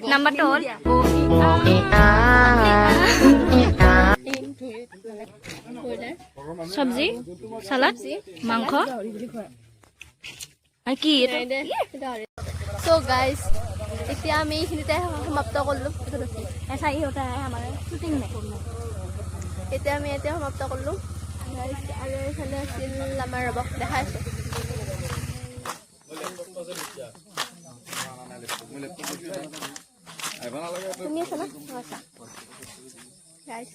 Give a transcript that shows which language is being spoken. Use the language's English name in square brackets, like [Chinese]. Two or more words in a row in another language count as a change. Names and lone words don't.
[Assamese] নাম্বাৰটো হ'ল চব্জি সালাদ মাংস আৰু কি [English] so guys [Assamese] এতিয়া আমি এইখিনিতে সমাপ্ত কৰিলো [Hindi] ऐसा ही होता है हमारे शूटिंग में [Assamese] এতিয়া আমি এতিয়া সমাপ্ত কৰিলো আৰু এইফালে আছিল আমাৰ ৰবক দেখাইছো তুমি আছা না আছা গাইস